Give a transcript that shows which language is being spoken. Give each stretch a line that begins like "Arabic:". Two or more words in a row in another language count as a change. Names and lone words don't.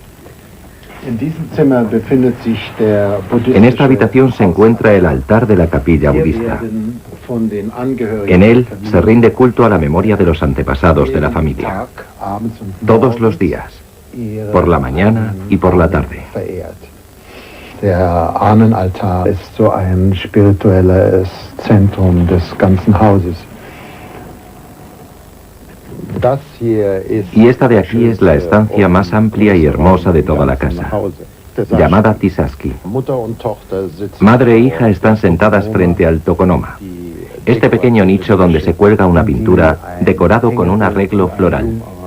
Spanish: En esta habitación se encuentra el altar de la capilla budista. En él se rinde culto a la memoria de los antepasados de la familia, todos los días, por la mañana y por la tarde.
German: Der Ahnenaltar ist so ein spirituelles Zentrum des ganzen Hauses.
Spanish: Y esta de aquí es la estancia más amplia y hermosa de toda la casa, llamada Tisaski. Madre e hija están sentadas frente al tokonoma, este pequeño nicho donde se cuelga una pintura decorado con un arreglo floral.